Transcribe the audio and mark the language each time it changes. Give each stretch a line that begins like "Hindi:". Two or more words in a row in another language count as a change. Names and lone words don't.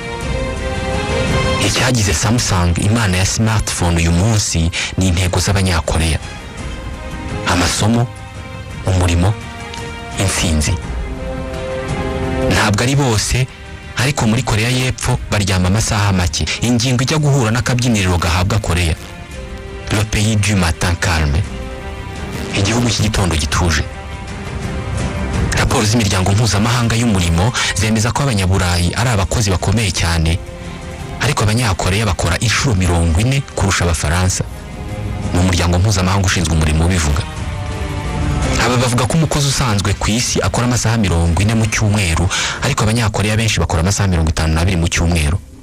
Kinyarwanda: Icyagize Samsung imana ya smartphone uyu munsi ni intego z'abanyakorea: amasomo, umurimo, intsinzi. Ntabwo ari bose, ariko muri Korea y'Epfo baryama amasaha make. Ingingo ijya guhura n'akabyiniriro gahabwa Korea:
French: le pays du matin calme,
Kinyarwanda: igihugu cy'igitondo gituje. Raporo z'imiryango mpuzamahanga y'umurimo zemeza ko abanyaburayi ari abakozi bakomeye cyane, ariko abanyakorea bakora inshuro 40 kurusha abafaransa. Ni umuryango mpuzamahanga ushinzwe umurimo ubivuga. Aba bavuga ko umukozi usanzwe ku isi akora amasaha 40 mu cyumweru, ariko abanyakorea benshi bakora amasaha 52 mu cyumweru.